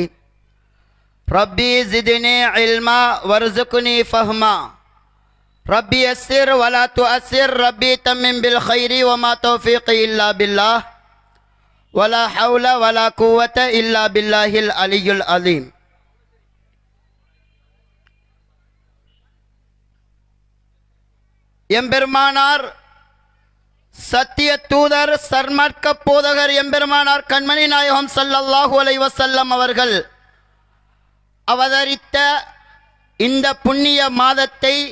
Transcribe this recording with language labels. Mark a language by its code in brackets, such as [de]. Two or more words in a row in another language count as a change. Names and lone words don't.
[ar] ربي زدني علما وارزقني فهما. ربي يسر ولا تؤسر. ربي تمم بالخير وما توفيقي إلا بالله ولا حول ولا قوة إلا بالله العلي العظيم. [ta] எம்பெருமானார் சத்திய தூதர் சர்மார்க்க போதகர் எம்பெருமானார் கண்மணி நாயகம் [ar] صلى الله عليه وسلم [ta] அவர்கள் அவதரித்த இந்த புண்ணிய மாதத்தை